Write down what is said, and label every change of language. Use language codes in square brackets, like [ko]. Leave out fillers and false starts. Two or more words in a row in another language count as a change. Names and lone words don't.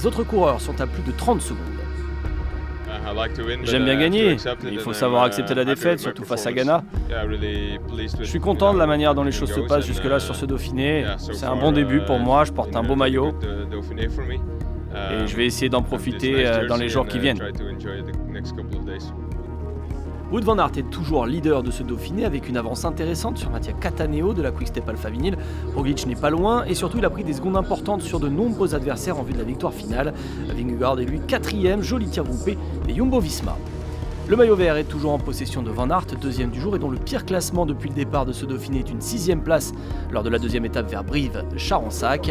[fr] Les autres coureurs sont à plus de 30 secondes. J'aime bien gagner, mais il faut savoir accepter la défaite, surtout face à Ghana. Je suis content de la manière dont les choses se passent jusque-là sur ce Dauphiné. C'est un bon début pour moi, je porte un beau maillot. Et je vais essayer d'en profiter dans les jours qui viennent. Wout van Aert est toujours leader de ce Dauphiné avec une avance intéressante sur Mattia Cattaneo de la Quick-Step Alpha Vinyl. Roglic n'est pas loin et surtout il a pris des secondes importantes sur de nombreux adversaires en vue de la victoire finale. Vingegaard est lui 4ème, joli tir groupé des Jumbo-Visma. Le maillot vert est toujours en possession de Van Aert, 2ème du jour et dont le pire classement depuis le départ de ce Dauphiné est une 6ème place lors de la 2ème étape vers Brive-Charensac.